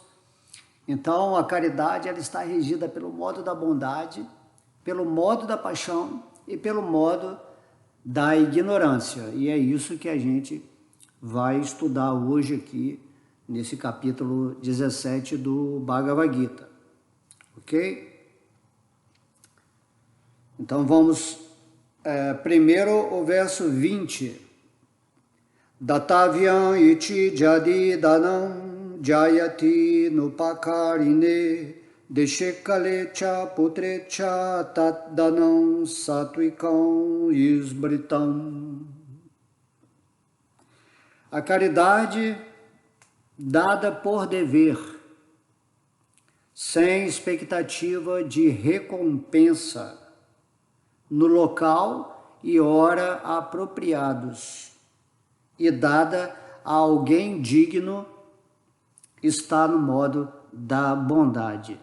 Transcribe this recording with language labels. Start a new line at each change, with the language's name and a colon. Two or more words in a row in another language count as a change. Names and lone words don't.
Portuguese: Então, a caridade ela está regida pelo modo da bondade, pelo modo da paixão e pelo modo da ignorância. E é isso que a gente vai estudar hoje aqui, nesse capítulo 17 do Bhagavad Gita. Ok? Então vamos, primeiro o verso 20.
Sanskrit: दातव्यम् इति यद् दानं दीयते अनुपकारिणे देशे काले च पात्रे च तत् दानं सात्त्विकं स्मृतम्.
Portuguese: A caridade dada por dever, sem expectativa de recompensa, no local e hora apropriados, e dada a alguém digno, está no modo da bondade.